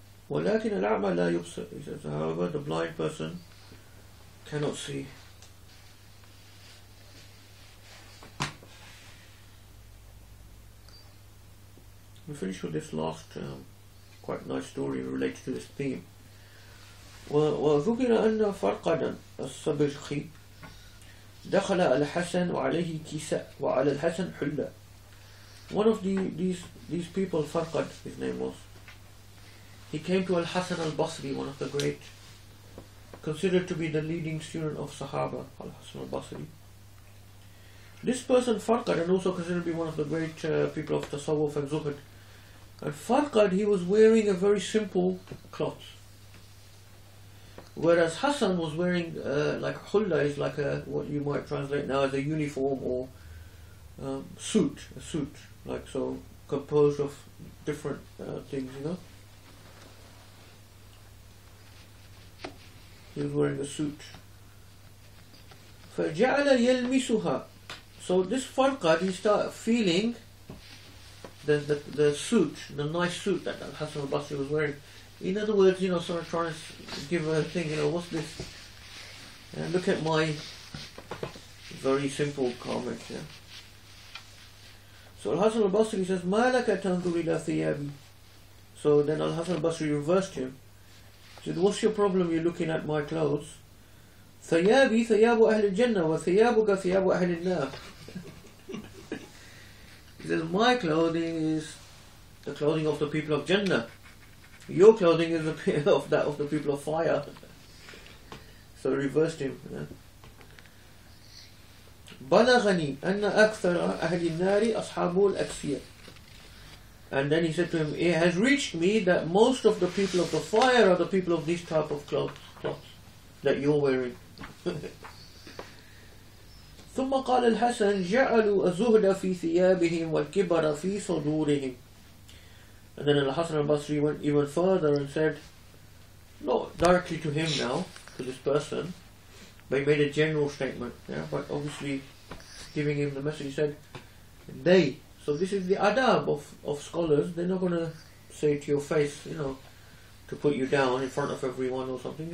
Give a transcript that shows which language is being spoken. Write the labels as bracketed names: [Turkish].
[Arabic] وَلَكِنَ الْأَعْمَى لَا يُبْصِرُ. [English] He says, however, the blind person cannot see. We finish with this last quite nice story related to this theme. [Arabic] وذكر أن فرقدا الصبرخي دخل على الحسن وعليه كساء وعلى الحسن حلة. [English] One of these people, Farqad, his name was, he came to Al-Hasan al-Basri, one of the great, considered to be the leading student of Sahaba, Al-Hasan al-Basri. This person, Farqad, and also considered to be one of the great people of Tasawwuf and Zuhd. And Farqad, he was wearing a very simple cloth. Whereas Hassan was wearing like hulla is like what you might translate now as a uniform or a suit, like so composed of different things, you know. He was wearing a suit. [Arabic] فَجَعَلَ يَلْمِسُهَا. [English] So this Farqad, he started feeling the suit, the nice suit that Hassan al-Basri was wearing. In other words, you know, sort of trying to give a thing, you know, what's this? Look at my very simple comment here. So Al-Hasan al-Basri says, [Arabic] مَا لَكَ تَنْظُرِ إِلَى ثِيَابِي. [English] So then Al-Hasan al-Basri reversed him. He said, what's your problem, you're looking at my clothes? [Arabic] ثِيَابِي ثِيَابُ أَهْلِ الْجَنَّةِ وَثِيَابُكَ ثِيَابُ أَهْلِ النَّارِ. [English] He says, my clothing is the clothing of the people of Jannah. Your clothing is of the people of fire. So reversed him. [Arabic] بلغني أن أكثر أهل النار أصحاب الأكسية. [English] And then he said to him, it has reached me that most of the people of the fire are the people of this type of cloth that you're wearing. [Arabic] ثم قال الحسن جعلوا الزهد في ثيابهم والكبر في صدورهم. [English] And then Al-Hasan al-Basri went even further and said, not directly to him now, to this person, but he made a general statement, but obviously giving him the message. He said, they. So this is the adab of scholars. They're not going to say to your face, you know, to put you down in front of everyone or something.